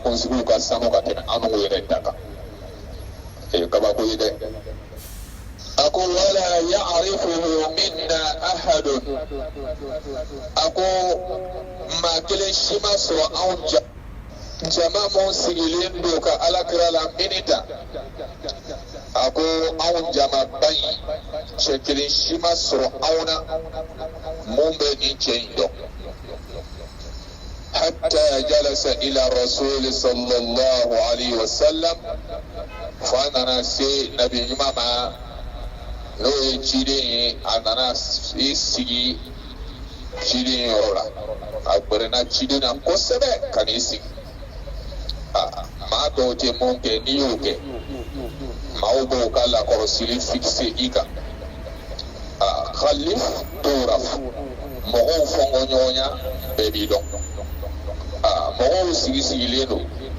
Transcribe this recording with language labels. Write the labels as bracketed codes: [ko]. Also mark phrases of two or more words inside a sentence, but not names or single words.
[bm] kunsigiw ka sanu ka tɛmɛ anw yɛrɛ da kan kabako ye dɛ a ko [ar] ولا يعرفه منا أحد [bm] a ko maa kelen si ma sɔrɔ anw jama mun sigilen don ka alakira la minita a ko anw jamaba in cɛ kelen si ma sɔrɔ anw na mun bɛ nin cɛ in dɔn [ar] حتى جلس إلى رسول صلى الله عليه وسلم ف [bm] nana se nabi ɲuman ma n'o ye ciden ye a nana i sigi ciden yɔrɔ la a gbɛrɛna ciden na kosɛbɛ ka n'i sigi maa dɔw tɛ mun kɛ n'i y'o kɛ maaw b'o ka lakɔrɔsili fixe i kan khalif turaf mɔgɔw fɔnkɔ ɲɔgɔnya bɛɛ b'i dɔn mɔgɔw sigilen don